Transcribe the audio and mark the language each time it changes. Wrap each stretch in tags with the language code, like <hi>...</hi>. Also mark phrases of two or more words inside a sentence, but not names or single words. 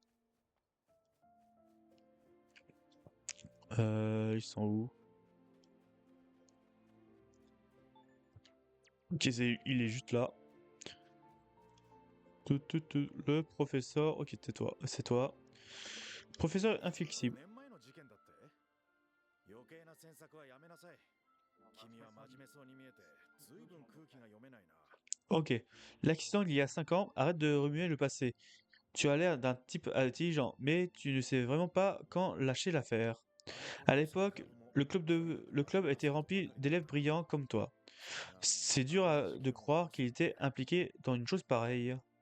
<fr>Ils sont où? Ok, il est juste là. Le professeur. Ok, c'est toi. C'est toi. Professeur inflexible.</fr> <ja>5年前の事件だって。余計な詮索はやめなさい。君は真面目そうに見えて、ずいぶん空気が読めないな。</ja> <fr>Ok. L'accident d'il y a 5 ans, arrête de remuer le passé. Tu as l'air d'un type intelligent, mais tu ne sais vraiment pas quand lâcher l'affaire. À l'époque, le club était rempli d'élèves brillants comme toi. C'est dur de croire qu'il était impliqué dans une chose pareille.</fr>